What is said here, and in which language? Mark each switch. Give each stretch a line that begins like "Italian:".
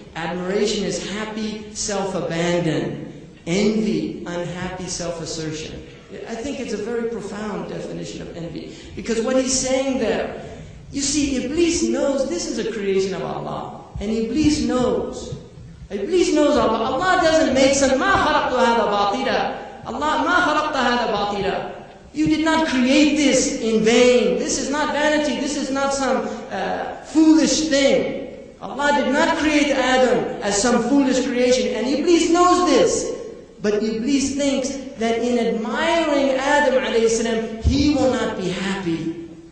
English: Admiration is happy self-abandon. Envy, unhappy self-assertion. I think it's a very profound definition of envy. Because what he's saying there, you see, Iblis knows this is a creation of Allah. And Iblis knows. Iblis knows Allah. Allah doesn't make some,
Arabic: مَا خَلَقْتُ هَذَا بَاطِلًا. Allah, مَا خَلَقْتَ هَذَا بَاطِلًا.
English: You did not create this in vain. This is not vanity. This is not some foolish thing. Allah did not create Adam as some foolish creation. And Iblis knows this. But Iblis thinks that in admiring Adam alayhi salam, he will not be happy.